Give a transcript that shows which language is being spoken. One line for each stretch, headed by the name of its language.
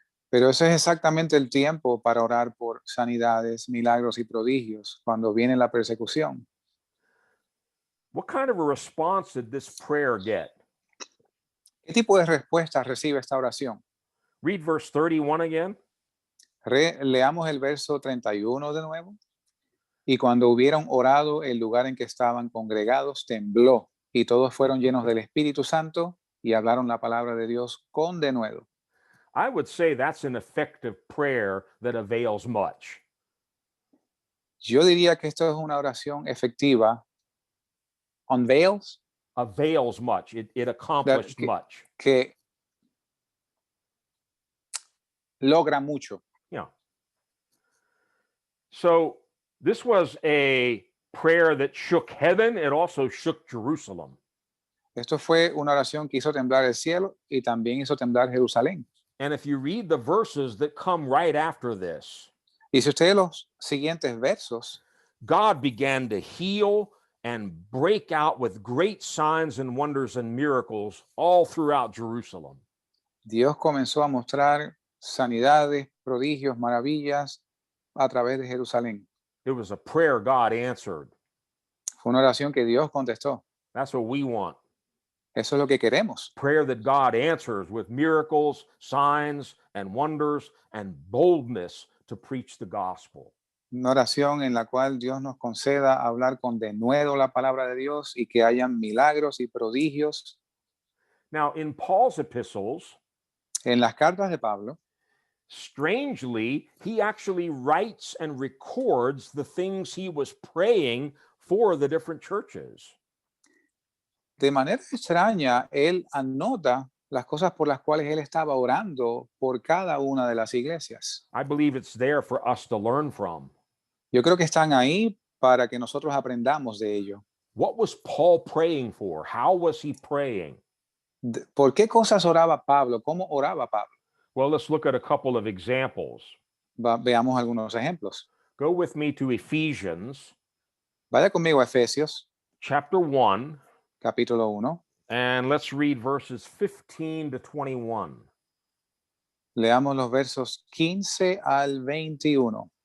Spanish: Pero ese es exactamente el tiempo para orar por sanidades, milagros y prodigios cuando viene la persecución.
English: What kind of a response did this prayer get?
Spanish: ¿Qué tipo de respuesta recibe esta oración?
English: Read verse 31 again.
Spanish: Leamos el verso 31 de nuevo. Y cuando hubieron orado, el lugar en que estaban congregados tembló, y todos fueron llenos del Espíritu Santo y hablaron la palabra de Dios con denuedo.
English: I would say that's an effective prayer that avails much.
Spanish: Yo diría que esto es una oración efectiva.
English: Unveils, Avails much. It accomplished
Spanish: que-
English: much.
Spanish: que logra mucho.
English: Yeah. So this was a prayer that shook heaven. It also shook Jerusalem.
Spanish: Esto fue una oración que hizo temblar el cielo y también hizo temblar Jerusalén.
English: And if you read the verses that come right after this,
Spanish: Y si ustedes los siguientes versos,
English: God began to heal and break out with great signs and wonders and miracles all throughout Jerusalem.
Spanish: Dios comenzó a mostrar sanidades, prodigios, maravillas a través de Jerusalén.
English: It was a prayer God answered.
Spanish: Fue una oración que Dios contestó.
English: That's what we want.
Spanish: Eso es lo que queremos.
English: Prayer that God answers with miracles, signs, and wonders, and boldness to preach the gospel.
Spanish: Una oración en la cual Dios nos conceda hablar con denuedo la palabra de Dios y que hayan milagros y prodigios.
English: Now, in Paul's epistles,
Spanish: En las cartas de Pablo,
English: strangely, he actually writes and records the things he was praying for the different churches.
Spanish: de manera extraña, él anota las cosas por las cuales él estaba orando por cada una de las iglesias.
English: I believe it's there for us to learn from.
Spanish: Yo creo que están ahí para que nosotros aprendamos de ello.
English: What was Paul praying for? How was he praying?
Spanish: ¿Por qué cosas oraba Pablo? ¿Cómo oraba Pablo?
English: Well, let's look at a couple of examples.
Spanish: Veamos algunos ejemplos.
English: Go with me to Ephesians
Spanish: Vaya conmigo a Efesios,
English: chapter 1,
Spanish: capítulo 1.
English: and let's read verses 15 to 21.
Spanish: Leamos los versos 15 al 21.